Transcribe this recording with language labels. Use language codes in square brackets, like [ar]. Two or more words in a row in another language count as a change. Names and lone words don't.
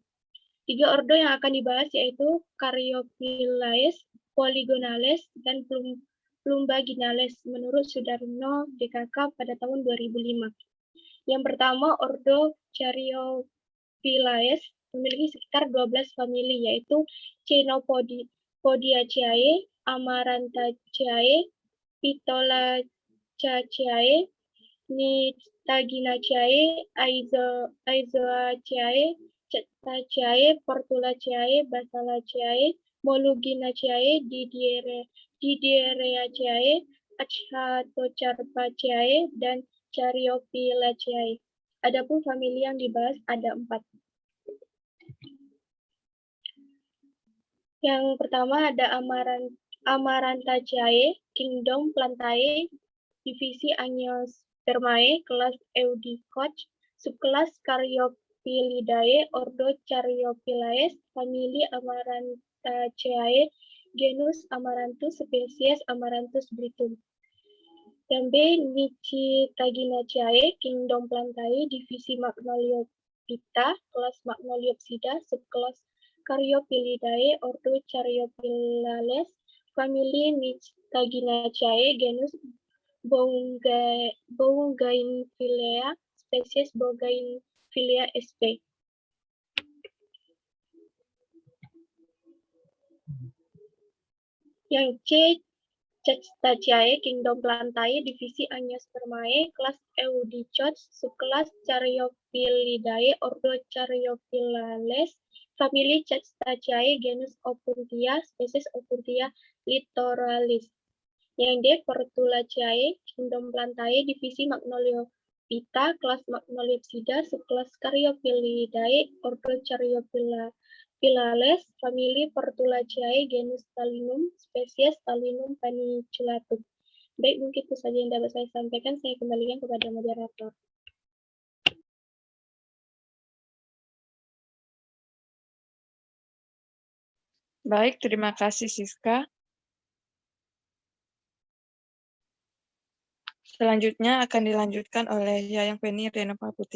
[id] 3 ordo yang akan dibahas yaitu Caryophyllaceae, Polygonales, dan Plumbaginales menurut Sudarno DKK pada tahun 2005. Yang pertama, ordo Caryophyllaceae memiliki sekitar 12 famili, yaitu Chenopodiaceae, Amarantaceae, Phytolaccaceae, Nystaginaceae, Aizoaceae, Cetacea, Portulaceae, Basalaceae, Moluginaceae, Didiereaceae, Achatocarpaceae, dan Caryophyllaceae. Adapun famili yang dibahas ada 4. Yang pertama ada Amarantaceae, Kingdom Plantae, divisi Angiospermae, kelas Eudicots, subkelas Caryophyllaceae, ordo Caryophyllaceae, famili Amarantaceae, genus Amaranthus, spesies Amaranthus britum. Yang B, Nystaginaceae, Kingdom Plantae, divisi Magnoliophyta, kelas Magnoliopsida, subkelas Caryophyllaceae, ordo Caryophyllales, famili Nystaginaceae, genus Bougainvillea, spesies Bougainvillea sp. Yang C, Cetacea, Kingdom Plantae, divisi Angiospermae, kelas Eudicots, subkelas Caryophyllaceae, ordo Caryophyllales, famili Cetacea, genus Opuntia, spesies Opuntia littoralis. Yang D, Portulaceae, Kingdom Plantae, divisi Magnoliophyta, kelas Magnoliopsida, subkelas Caryophyllaceae, ordo Caryophyllales, famili Portulaceae, genus Talinum, spesies Talinum paniculatum. Baik, mungkin itu saja yang dapat saya sampaikan. Saya kembalikan kepada moderator. Baik, terima kasih Siska. Selanjutnya akan dilanjutkan oleh Yayang Penny Renova Putih.